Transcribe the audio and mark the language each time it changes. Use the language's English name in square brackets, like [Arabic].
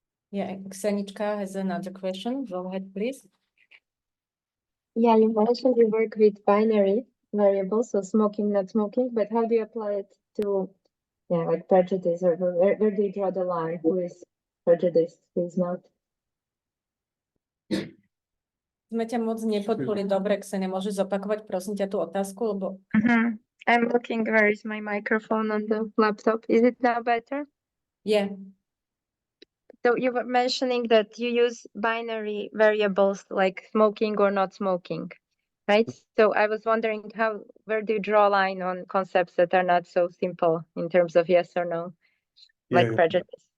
[English] Yeah, Ksenichka has another question. Go ahead, please. Yeah, you mentioned you work with binary variables, so smoking, not smoking, but how do you apply it to, like prejudice, or where do you draw the line? Who is prejudiced, who is not? [Slovak] Sme ťa moc nepočuli dobre, Ksenia. Môžeš zopakovať, prosím ťa, tú otázku, lebo... [English] I'm looking, where is my microphone on the laptop? Is it now better? Yeah. So you were mentioning that you use binary variables like smoking or not smoking, right? So I was wondering where do you draw a line on concepts that are not so simple in terms of yes or no, like prejudice?